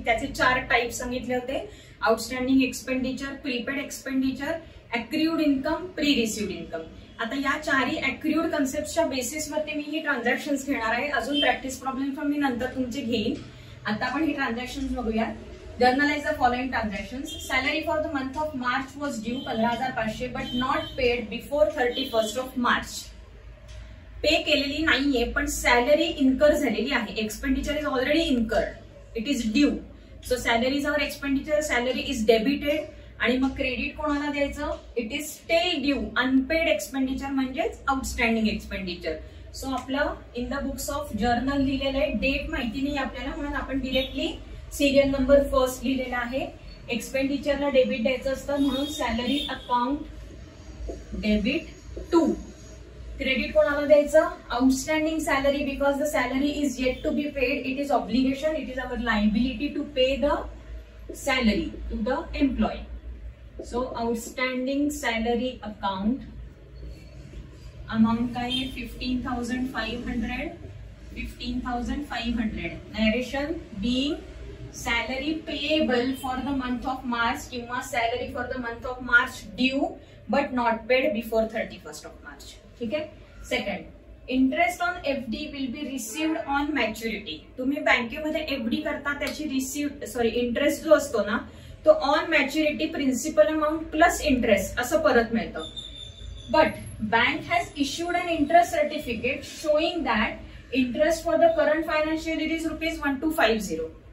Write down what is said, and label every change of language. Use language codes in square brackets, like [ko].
[mr] त्याचे 4 टाइप सांगितले होते: outstanding expenditure, prepaid expenditure, ॲक्रियूड income, pre received income. आता या 4ही ॲक्रियूड कन्सेप्टच्या बेसिसवरती मी ही ट्रान्झॅक्शन्स घेणार आहे. अजून प्रॅक्टिस प्रॉब्लेम पण मी नंतर तुमचे घेईन. आता आपण ही ट्रान्झॅक्शन्स बघूया. [en] Journalize the following transactions. Salary for the month of March was due 15,500 but not paid before 31st of March. [mr] पे केलेली नाहीये पण सॅलरी इन्कर झालेली आहे. [en] Expenditure is already incurred, it is due. So salary is our expenditure, salary is debited. [mr] आणि मग credit कोणाला द्यायचं? [en] It is still due. Unpaid expenditure म्हणजेच outstanding expenditure. [mr] सो आपलं [en] in the books of journal [mr] लिहिलेलं आहे. डेट माहिती नाही आपल्याला म्हणून आपण डिरेक्टली सिरियल नंबर फर्स्ट लिहिलेला आहे. एक्सपेंडिचरला डेबिट द्यायचं असतं म्हणून salary account debit to. Credit कोणाला द्यायचं? [en] Outstanding salary, because the salary is yet to be paid. It is obligation, it is our liability to pay the salary to the employ. [mr] So outstanding salary account amount काय आहे? 15,500. 15,500. [en] Narration being salary payable for the month of March किंवा salary for the month of March due but not paid before 31st of March. [mr] ठीक आहे. [en] Second, interest on FD will be received on maturity. [mr] तुम्ही बँकेमध्ये FD करता त्याची interest जो असतो ना तो on maturity principal amount plus interest असं परत मिळतं. [en] But bank has issued an interest certificate showing that interest for the current financial year is ₹1250.